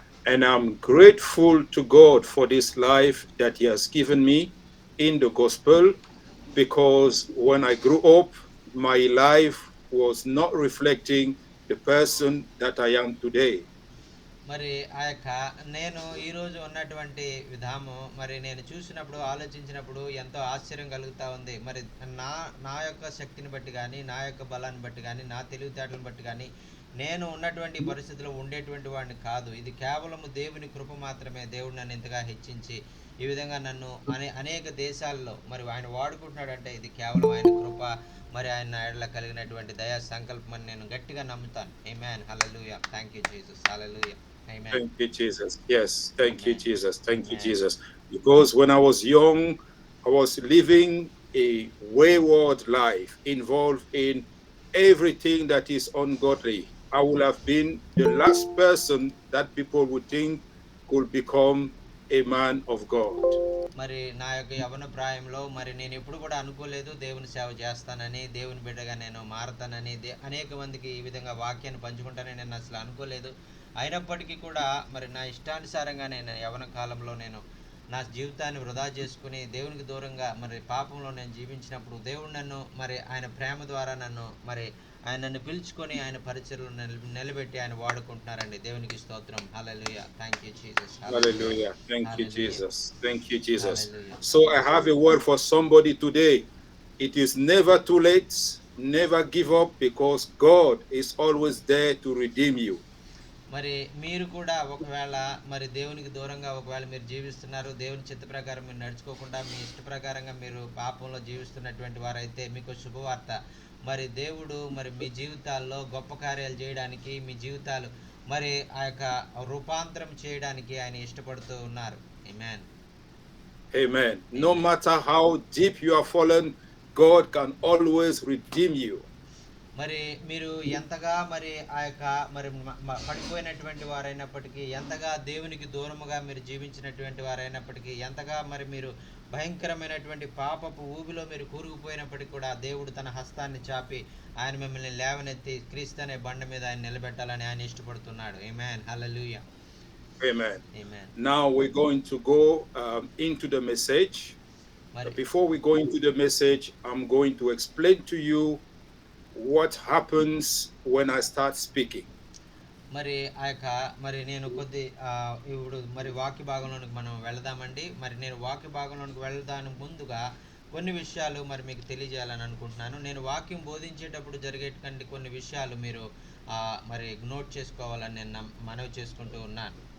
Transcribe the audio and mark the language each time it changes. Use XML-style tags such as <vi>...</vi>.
<en>And I'm grateful to God for this life that He has given me in the gospel, because when I grew up, my life was not reflecting the person that I am today.</en> <te>మరి ఆ యొక్క నేను ఈరోజు ఉన్నటువంటి విధానం మరి నేను చూసినప్పుడు ఆలోచించినప్పుడు ఎంతో ఆశ్చర్యం కలుగుతూ ఉంది. మరి నా నా యొక్క శక్తిని బట్టి కానీ నా యొక్క బలాన్ని బట్టి కానీ నా తెలివితేటలను బట్టి కానీ నేను ఉన్నటువంటి పరిస్థితిలో ఉండేటువంటి వాడిని కాదు. ఇది కేవలము దేవుని కృప మాత్రమే. దేవుడు నన్ను ఇంతగా హెచ్చించి ఈ విధంగా నన్ను అనేక దేశాల్లో మరి ఆయన వాడుకుంటున్నాడంటే ఇది కేవలం ఆయన కృప, మరి ఆయన ఎడల కలిగినటువంటి దయా సంకల్పం అని నేను గట్టిగా నమ్ముతాను. ఆమేన్. హల్లెలూయా.</te> <en>Thank you Jesus.</en> <te>Hallelujah. Amen.</te> <en>Thank you, Jesus. Yes, thank you, Amen. Jesus. Thank you, Amen. Jesus. Because when I was young, I was living a wayward life, involved in everything that is ungodly. I would have been the last person that people would think could become a man of God.</en> <te>మరి నా యొక్క యవ్వన ప్రాయంలో మరి నేను ఎప్పుడు కూడా అనుకోలేదు దేవుని సేవ చేస్తానని, దేవుని బిడ్డగా నేను మారతానని, అనేక మందికి ఈ విధంగా వాక్యాన్ని పంచుకుంటానని నేను అసలు అనుకోలేదు. అయినప్పటికీ కూడా మరి నా ఇష్టానుసారంగా నేను యవ్వన కాలంలో నేను నా జీవితాన్ని వృధా చేసుకుని దేవునికి దూరంగా మరి పాపంలో నేను జీవించినప్పుడు దేవుడు నన్ను మరి ఆయన ప్రేమ ద్వారా ఆయన నన్ను పిలుచుకొని ఆయన పరిచర్యలో నిలబెట్టి ఆయన వాడుకుంటున్నారండి. దేవునికి స్తోత్రం. హల్లెలూయా.</te> <en>Thank you Jesus. Hallelujah. Thank you, Hallelujah. Jesus. Thank you, Jesus. Hallelujah. So I have a word for somebody today. It is never too late. Never give up, because God is always there to redeem you.</en> <te>మరి మీరు కూడా ఒకవేళ మరి దేవునికి దూరంగా ఒకవేళ మీరు జీవిస్తున్నారు, దేవుని చిత్త ప్రకారం మీరు నడుచుకోకుండా మీ ఇష్ట ప్రకారంగా మీరు పాపంలో జీవిస్తున్నటువంటి వారైతే మీకు శుభవార్త. మరి దేవుడు మరి మీ జీవితాల్లో గొప్ప కార్యాలు చేయడానికి, మీ జీవితాలు మరి ఆ యొక్క రూపాంతరం చేయడానికి ఆయన ఇష్టపడుతూ ఉన్నారు. ఆమేన్.</te> <en>Amen. No matter how deep you are fallen, God can always redeem you.</en> <te>మరి మీరు ఎంతగా మరి ఆ యొక్క మరి పడిపోయినటువంటి వారైనప్పటికీ, ఎంతగా దేవునికి దూరముగా మీరు జీవించినటువంటి వారైనప్పటికీ, ఎంతగా మరి మీరు భయంకరమైనటువంటి పాపపు ఊబిలో మీరు కూరుకుపోయినప్పటికీ కూడా దేవుడు తన హస్తాన్ని చాపి ఆయన మిమ్మల్ని లేవనెత్తి క్రీస్తు అనే బండ మీద ఆయన నిలబెట్టాలని ఆయన ఇష్టపడుతున్నాడు. ఆమేన్. హల్లెలూయా.</te> <en>Amen. Amen. Now we're going to go into the message. But before we go into the message, I'm going to explain to you what happens when I start speaking.</en> <te>మరి ఆ యొక్క మరి నేను ఇప్పుడు మరి వాక్య భాగంలోనికి మనం వెళదామండి. మరి నేను వాక్య భాగంలోనికి వెళ్ళడానికి ముందుగా కొన్ని విషయాలు మరి మీకు తెలియజేయాలని అనుకుంటున్నాను. నేను వాక్యం బోధించేటప్పుడు జరిగేటువంటి కొన్ని విషయాలు మీరు మరి నోట్ చేసుకోవాలని నేను మనవి చేసుకుంటూ ఉన్నాను.</te>